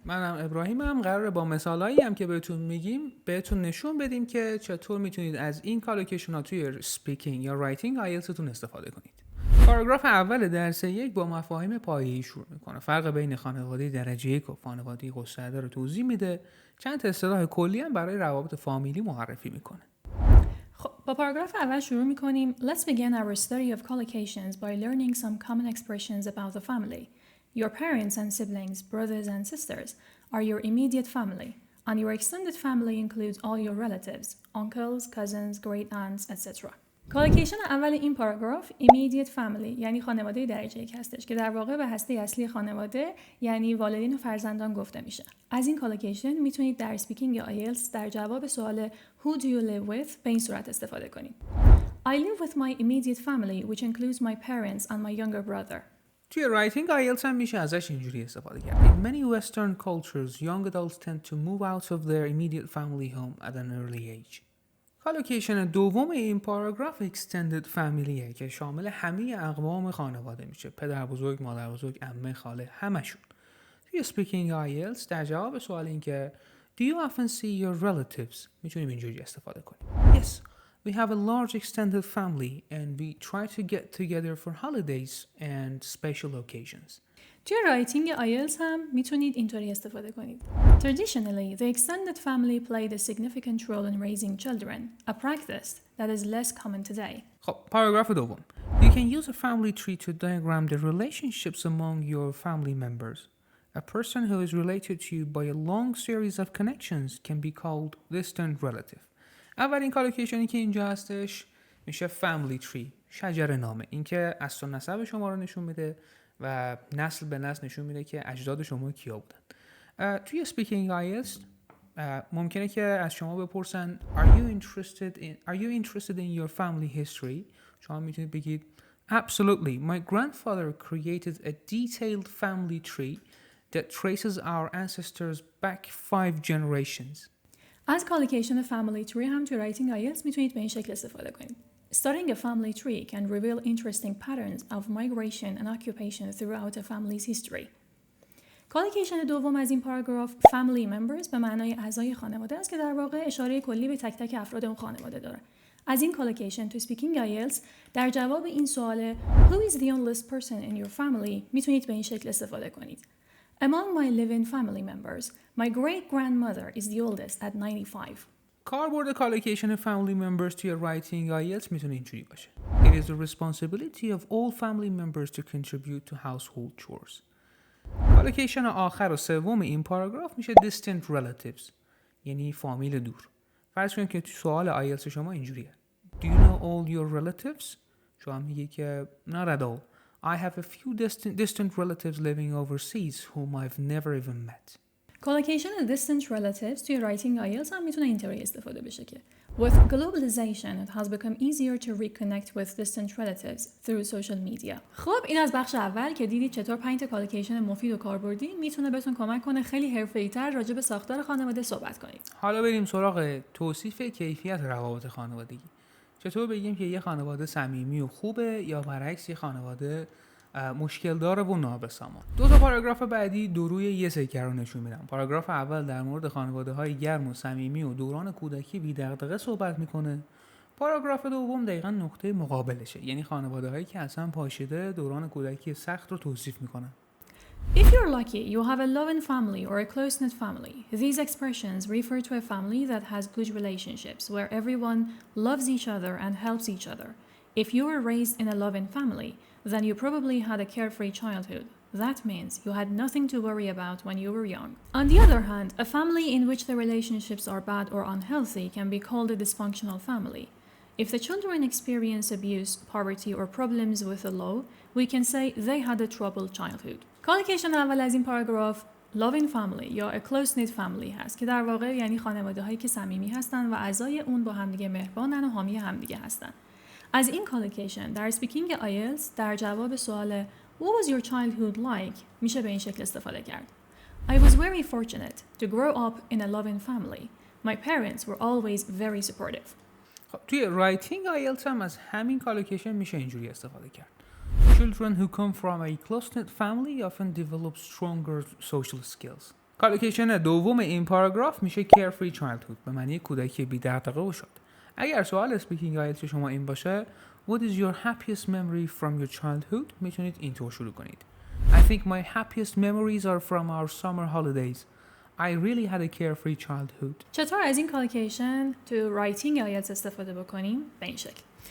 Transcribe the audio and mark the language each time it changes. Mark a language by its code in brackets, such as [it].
[fa] منم ابراهیمم، قراره با مثالایی هم که بهتون میگیم بهتون نشون بدیم که چطور میتونید از این کالوکیشن ها توی اسپیکینگ یا رایتینگ آیلتستون استفاده کنید. پاراگراف اول درس 1 با مفاهیم پایه‌ای شروع میکنه. فرق بین خانواده درجه 1 و خانواده گسترده رو توضیح میده. چند تا اصطلاح کلی هم برای روابط فامیلی معرفی میکنه. خب با پاراگراف اول شروع میکنیم. [en] Let's begin our study of collocations by learning some common expressions about the family. Your parents and siblings, brothers and sisters, are your immediate family. And your extended family includes all your relatives, uncles, cousins, great aunts, etc. [fa] کالوکیشن اول این پاراگراف immediate family یعنی خانواده درجه 1 هستش که در واقع به هسته اصلی خانواده یعنی والدین و فرزندان گفته میشه. از این کالوکیشن میتونید در اسپیکینگ یا آیلتس در جواب سوال [en] Who do you live with [fa] به این صورت استفاده کنید. [en] I live with my immediate family which includes my parents and my younger brother. [fa] توی رایتینگ آیلتس هم میشه ازش اینجوری استفاده کرد. [en] In many Western cultures, young adults tend to move out of their immediate family home at an early age. [fa] کالوکیشن دوم این پاراگراف extended familyه که شامل همه اقوام خانواده میشه. پدر بزرگ، مادر بزرگ، عمه، خاله، همشون. توی speaking IELTS در جواب سوال این که [en] Do you often see your relatives؟ [fa] میتونیم اینجوری استفاده کنیم. [en] Yes, we have a large extended family and we try to get together for holidays and special occasions. [fa] توی رایتینگ آیلتس هم میتونید اینطوری استفاده کنید. [en] Traditionally, the extended family played a significant role in raising children, a practice that is less common today. [fa] خب پاراگراف دوم. [en] You can use a family tree to diagram the relationships among your family members. A person who is related to you by a long series of connections can be called distant relative. [fa] اولین کالوکیشنی که اینجا هستش میشه family tree، شجره نامه. این که اصل و نسب شما رو نشون میده و نسل به نسل نشون میده که اجداد شما کیا بودن. توی speaking IELTS ممکنه که از شما بپرسن [en] Are you interested in your family history؟ [fa] شما میتونید بگید [en] Absolutely. My grandfather created a detailed family tree that traces our ancestors back 5 generations. [fa] از کالوکیشن family tree هم توی رایتینگ آیلتس میتونید به این شکل استفاده کنید. [en] Studying a family tree can reveal interesting patterns of migration and occupation throughout a family's history. [fa] کالوکیشن دوم از این پاراگراف family members به معنای اعضای خانواده است که در واقع اشاره کلی به تک تک افراد اون خانواده داره. از این کالوکیشن تو speaking IELTS در جواب این سوال [en] Who is the oldest person in your family [fa] میتونید به این شکل استفاده کنید. [en] Among my living family members, my great-grandmother is the oldest at 95. [fa] کاربرد کالوکیشن family members توی رایتینگ آیلتس میتونه اینجوری باشه. [en] It is the responsibility of all family members to contribute to household chores. [fa] کالوکیشن آخر و سوم این پاراگراف میشه distant relatives یعنی فامیل دور. فرض کنید که تو سوال آیلتس شما اینجوریه. [en] Do you know all your relatives؟ [fa] شما میگی که [en] not at all. I have a few distant relatives living overseas whom I've never even met. [fa] کالوکیشن distant relatives توی رایتینگ آیلتس هم میتونه اینطوری استفاده بشه که [en] With globalization, it has become easier to reconnect with distant relatives through social media. [fa] خب این از بخش اول که دیدید چطور 5 تا کالوکیشن مفید و کاربردی میتونه بهتون کمک کنه خیلی حرفه‌ای‌تر راجع به ساختار خانواده صحبت کنید. حالا بریم سراغ توصیف کیفیت روابط خانوادگی. چطور بگیم که یه خانواده صمیمی و خوبه یا برعکس یه خانواده مشکل داره و نابسامان. 2 تا پاراگراف بعدی دو روی یه سکه رو نشون میدم. پاراگراف اول در مورد خانواده‌های گرم و صمیمی و دوران کودکی بی دغدغه صحبت میکنه. پاراگراف دوم دقیقاً نقطه مقابلشه، یعنی خانواده‌هایی که اصلا پاشیده دوران کودکی سخت رو توصیف میکنن. [en] If you're lucky, you have a loving family or a close-knit family. These expressions refer to a family that has good relationships, where everyone loves each other and helps each other. If you were raised in a loving family, then you probably had a carefree childhood. That means you had nothing to worry about when you were young. On the other hand, a family in which the relationships are bad or unhealthy can be called a dysfunctional family. If the children experience abuse, poverty, or problems with the law, we can say they had a troubled childhood. [fa] Collocation اول از این پاراگراف loving family یا a close-knit family هست که در واقع یعنی خانواده هایی که صمیمی هستن و اعضای اون با همدیگه مهربانن و حامی همدیگه هستن. از این collocation در speaking IELTS در جواب سوال [en] What was your childhood like [fa] میشه به این شکل استفاده کرد. [en] I was very fortunate to grow up in a loving family. My parents were always very supportive. [fa] خب توی writing IELTS هم از همین collocation میشه اینجوری استفاده کرد. [en] Children who come from a close-knit family often develop stronger social skills. [fa] collocation دوم این پاراگراف میشه carefree childhood به معنی کودکی بی دغدغه و شاد. اگر سوال speaking IELTS شما این باشه [en] What is your happiest memory from your childhood؟ [fa] میتونید اینطور شروع کنید. [en] I think my happiest memories are from our summer holidays. I really had a carefree childhood. [fa] چطور از این collocation تو writing IELTS استفاده بکنیم؟ به این شکل.